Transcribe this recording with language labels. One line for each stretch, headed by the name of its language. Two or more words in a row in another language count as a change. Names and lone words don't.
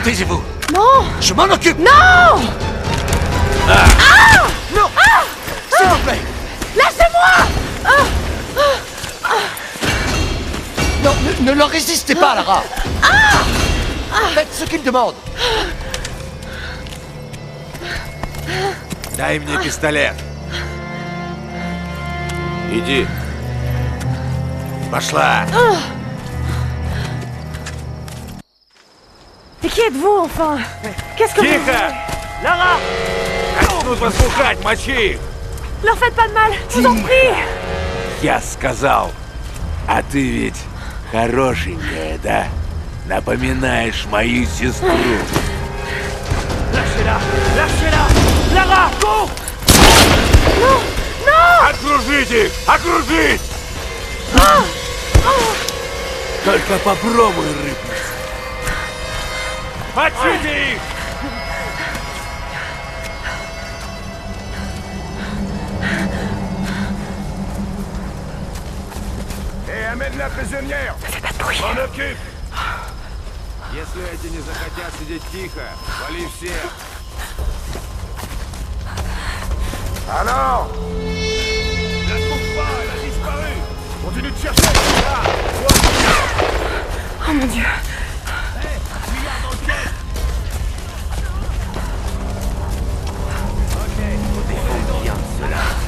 French: Taisez-vous. Non. Je m'en occupe. Non. Non. S'il vous plaît. Lâchez-moi. Non, ne leur résistez pas, Lara. Faites ce qu'ils demandent.
Russian: Дай мне пистолет. Иди. Пошла.
French: Et qui êtes-vous, enfin? Qu'est-ce que vous...
Russian: Тихо! Lara! Начнут вас пухать, мочи их!
French: Leur faites pas de mal, je vous en prie.
Russian: Я сказал. А ты ведь хорошенькая, да? Напоминаешь мою сестру.
French: Lâchez-la! Lâchez-la! Lara, cours! Non. Non.
Russian: Окружить их! Окружить! Только попробуй рыпнуться. Мочите их! Эй,
French: amène la prisonnière! Fais pas de bruit. On occupe!
Russian: Если эти не захотят сидеть тихо, вали всех!
French: Alors! La trouve pas, elle a disparu! Continue de chercher! Là! Oh mon Dieu. Regarde dans le quai! Ok, défends bien cela.